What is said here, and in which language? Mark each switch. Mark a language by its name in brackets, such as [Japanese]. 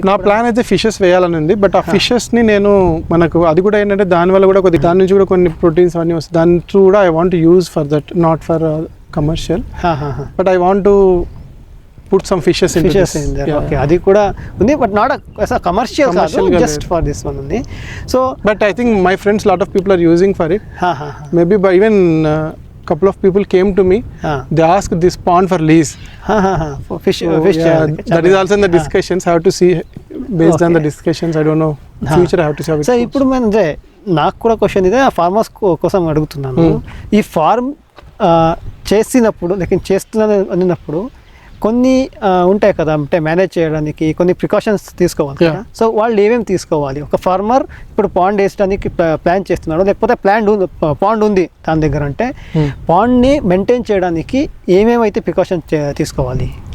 [Telugu] నా ప్లాన్ అయితే ఫిషెస్ వేయాలని ఉంది, బట్ ఆ ఫిషెస్ ని నేను మనకు అది కూడా ఏంటంటే దానివల్ల కూడా దాని నుంచి కూడా కొన్ని ప్రోటీన్స్ అవన్నీ వస్తాయి. దాని త్రూ కూడా [English] I want use for that, not for commercial, but I want to put some fishes in there. [Telugu] Okay, అది కూడా ఉంది, బట్ నాట్ కమర్షియల్ కాదు, [English] just for this one [Telugu] ఉంది. So [English] But I think my friends lot of people are using for it. Maybe by even couple of people came to me, they asked this pond for lease. Fish that is also in the discussions. I have to see based on the discussions. I don't know future I have to see how it goes. [Telugu] So ఇప్పుడు అంటే నాకు కూడా question ఇదే, farmers కోసం అడుగుతున్నాను. ఈ form చేసినప్పుడు చేస్తున్నాను అన్నప్పుడు కొన్ని ఉంటాయి కదా, అంటే మేనేజ్ చేయడానికి కొన్ని ప్రికాషన్స్ తీసుకోవాలి కదా. సో వాళ్ళు ఏమేమి తీసుకోవాలి? ఒక ఫార్మర్ ఇప్పుడు పాండ్ వేసడానికి ప్లాన్ చేస్తున్నాడు, లేకపోతే పాండ్ ఉంది దాని దగ్గర, అంటే పాండ్ని మెయింటైన్ చేయడానికి ఏమేమైతే ప్రికాషన్స్ తీసుకోవాలి?